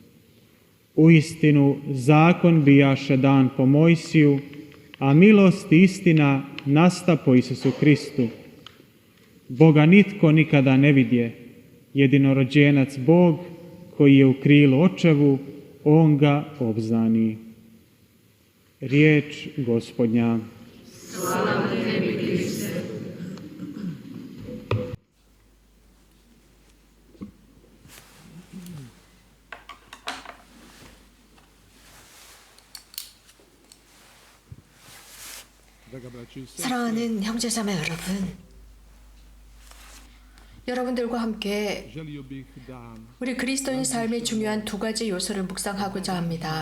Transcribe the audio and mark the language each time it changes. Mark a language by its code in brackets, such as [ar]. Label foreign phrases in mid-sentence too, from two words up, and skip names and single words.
[hr] Uistinu zakon bijaše dan po Mojsiju, a milost i istina nasta po Isusu Kristu. Boga nitko nikada ne vidje, jedinorođenac Bog koji je u krilu očevu, on ga obznani. Riječ Gospodnja. Slava tebi, Kriste. [ko] 사랑하는 형제자매 여러분, 여러분들과 함께 우리 그리스도인 삶의 중요한 두 가지 요소를 묵상하고자 합니다.